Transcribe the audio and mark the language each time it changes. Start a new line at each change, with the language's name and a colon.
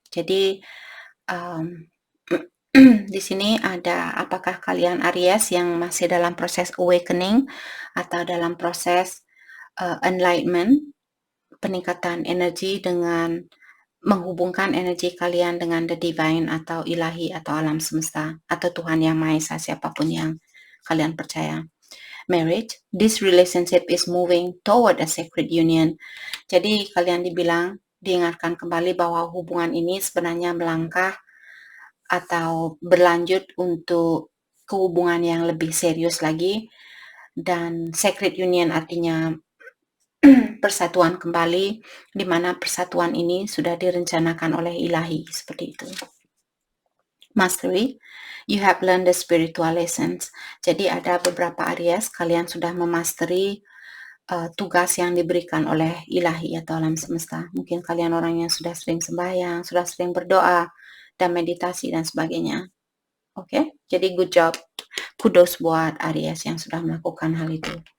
Indonesian: Jadi di sini ada apakah kalian Aries yang masih dalam proses awakening atau dalam proses enlightenment, peningkatan energi dengan menghubungkan energi kalian dengan the divine atau ilahi atau alam semesta atau Tuhan Yang Maha Esa, siapapun yang kalian percaya.
English: Marriage, this relationship is moving toward a sacred union.
Indonesian: Jadi kalian diingatkan kembali bahwa hubungan ini sebenarnya melangkah atau berlanjut untuk kehubungan yang lebih serius lagi. Dan sacred union artinya persatuan kembali, di mana persatuan ini sudah direncanakan oleh ilahi, seperti itu.
English: Mastery, you have learned the spiritual lessons.
Indonesian: Jadi ada beberapa Aries, kalian sudah memasteri tugas yang diberikan oleh ilahi atau alam semesta. Mungkin kalian orang yang sudah sering sembahyang, sudah sering berdoa, dan meditasi dan sebagainya. Oke, jadi
English: good job.
Indonesian: Kudos buat Aries yang sudah melakukan hal itu.